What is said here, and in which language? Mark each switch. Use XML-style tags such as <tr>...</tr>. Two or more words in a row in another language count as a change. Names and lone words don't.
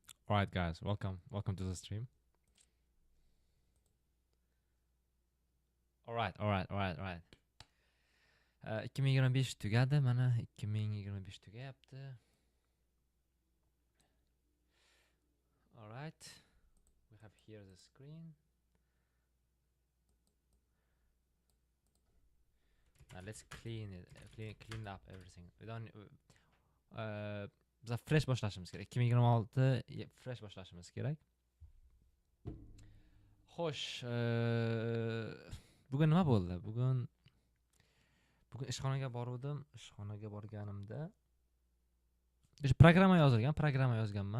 <en>Alright guys, welcome to the stream. Alright.</en> <uz>2025 tugadi, mana 2025 tugayapti.</uz> <en>Alright. We have here the screen. Now let's clean up everything. We don't</en> <uz>biz fresh boshlashimiz kerak. 2026 fresh boshlashimiz kerak. Xo'sh, bugun nima bo'ldi? Bugun ishxonaga borgandim. Ishxonaga borganimda programma yozganman.</uz>